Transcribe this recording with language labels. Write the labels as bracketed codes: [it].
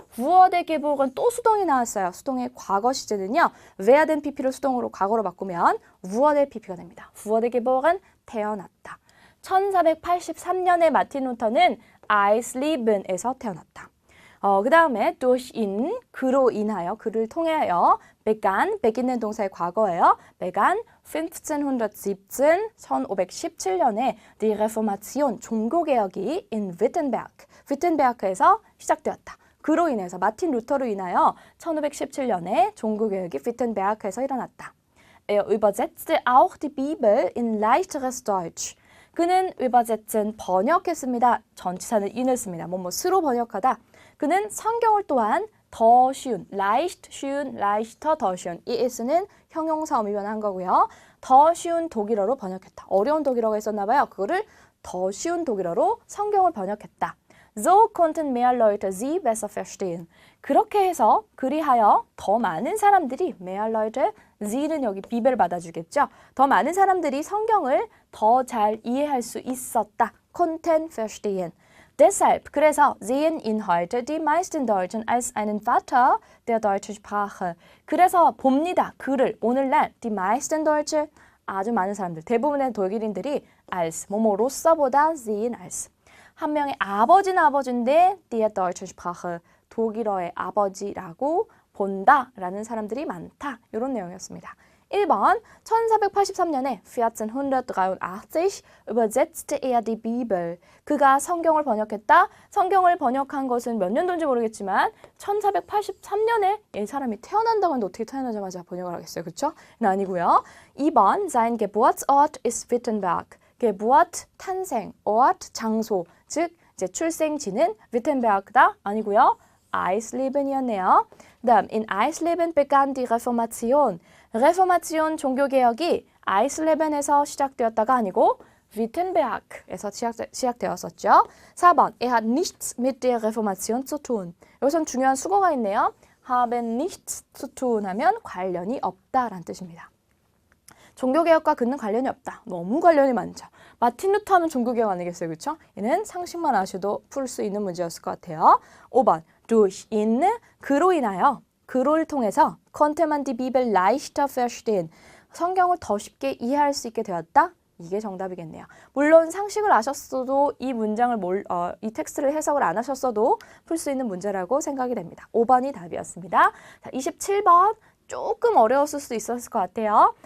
[de] wurde geboren [ko] 또 수동이 나왔어요. 수동의 과거 시제는요. werden pp를 수동으로 과거로 바꾸면 wurde pp가 됩니다. wurde geboren 태어났다. 1483년에 마틴 루터는 Eisleben에서 태어났다. 그 다음에 durch ihn, 그로 인하여, 그를 통하여 begin는 동사의 과거예요. begann 1517, 1517년에 [de] die Reformation, [ko] 종교개혁이 in Wittenberg에서 시작되었다. 그로 인해서, 마틴 루터로 인하여 1517년에 종교개혁이 Wittenberg에서 일어났다. [de] Er übersetzte auch die Bibel in leichteres Deutsch. [ko] 그는 übersetzen, 번역했습니다. 전치사는 in을 씁니다. 스로 번역하다. 그는 성경을 또한 더 쉬운, leicht, 쉬운, leichter, 더 쉬운. 이 s는 형용사 어미 변한 거고요. 더 쉬운 독일어로 번역했다. 어려운 독일어가 있었나 봐요. 그거를 더 쉬운 독일어로 성경을 번역했다. [de] So konnten mehr Leute sie besser verstehen. [ko] 그렇게 해서, 그리하여 더 많은 사람들이, mehr Leute, sie는 여기 비벨 받아주겠죠. 더 많은 사람들이 성경을 더 잘 이해할 수 있었다. [de] konnten verstehen. Deshalb, [ko] 그래서 [de] sehen ihn heute die meisten Deutschen als einen Vater der deutschen Sprache. [ko] 그래서 봅니다. 그를 오늘날 [de] die meisten Deutsche, [ko] 아주 많은 사람들, 대부분의 독일인들이 als, 뭐뭐로서보다 sehen als. 한 명의 아버지는 아버지인데 [de] der deutschen Sprache, [ko] 독일어의 아버지라고 본다라는 사람들이 많다. 이런 내용이었습니다. [de] 1번, 1483년에 1483 übersetzte er die Bibel. [ko] 그가 성경을 번역했다. 성경을 번역한 것은 몇 년도인지 모르겠지만 1483년에 이 사람이 태어난다고 하는데 어떻게 태어나자마자 번역을 하겠어요. 그렇죠? 아니고요. [de] 2번, sein Geburtsort ist Wittenberg. [ko] Geburt, 탄생, Ort, 장소, 즉 이제 출생지는 위텐베르크다. 아니고요. Eislieben이었네요. [de] 다음, in Eisleben begann die Reformation. [ko] 레포마치온 종교개혁이 아이슬레벤에서 시작되었다가 아니고 위텐베르크에서 시작되었었죠. [de] 4번, er hat nichts mit der Reformation zu tun. [ko] 여기선 중요한 수거가 있네요. [de] haben nichts zu tun [ko] 하면 관련이 없다라는 뜻입니다. 종교개혁과 그는 관련이 없다. 너무 관련이 많죠. 마틴 루터 하면 종교개혁 아니겠어요? 그렇죠? 얘는 상식만 아셔도 풀 수 있는 문제였을 것 같아요. [de] 5번, durch ihn, [ko] 그로 인하여, 그를 통해서 [de] konnte man die Bibel leichter verstehen. [ko] 성경을 더 쉽게 이해할 수 있게 되었다. 이게 정답이겠네요. 물론 상식을 아셨어도 이 문장을 이 텍스트를 해석을 안 하셨어도 풀 수 있는 문제라고 생각이 됩니다. 5번이 답이었습니다. 자, 27번 조금 어려웠을 수도 있었을 것 같아요.